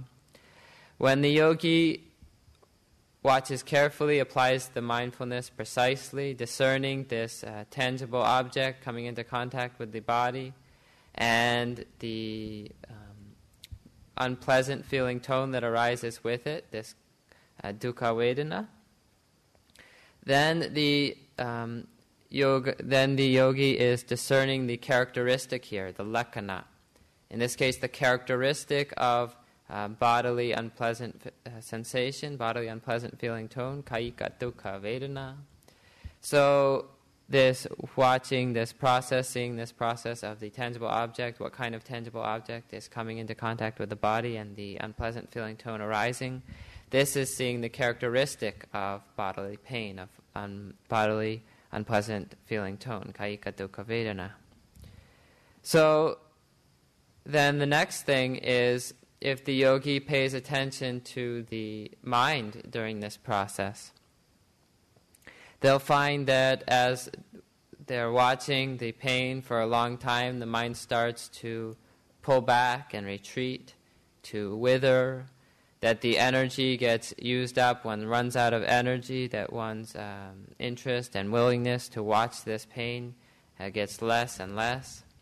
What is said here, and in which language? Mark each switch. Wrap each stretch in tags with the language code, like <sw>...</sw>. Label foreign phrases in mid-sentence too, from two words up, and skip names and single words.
<en>When the yogi watches carefully, applies the mindfulness precisely, discerning this tangible object coming into contact with the body and the unpleasant feeling tone that arises with it, this</en> <pi>dukkha vedana,</pi> <en>then the yogi is discerning the characteristic here, the Lakkhana. In this case, the characteristic of bodily unpleasant sensation, bodily unpleasant feeling tone,</en> <pi>kayika dukkha vedana.</pi> <en>So this watching, this processing, this process of the tangible object, what kind of tangible object is coming into contact with the body and the unpleasant feeling tone arising, this is seeing the characteristic of bodily pain, of bodily unpleasant feeling tone,</en> <pi>kayika dukkha vedana.</pi> <en>So then the next thing is, if the yogi pays attention to the mind during this process, they'll find that as they're watching the pain for a long time, the mind starts to pull back and retreat, to wither, that the energy gets used up, one runs out of energy, that one's interest and willingness to watch this pain gets less and less.</en>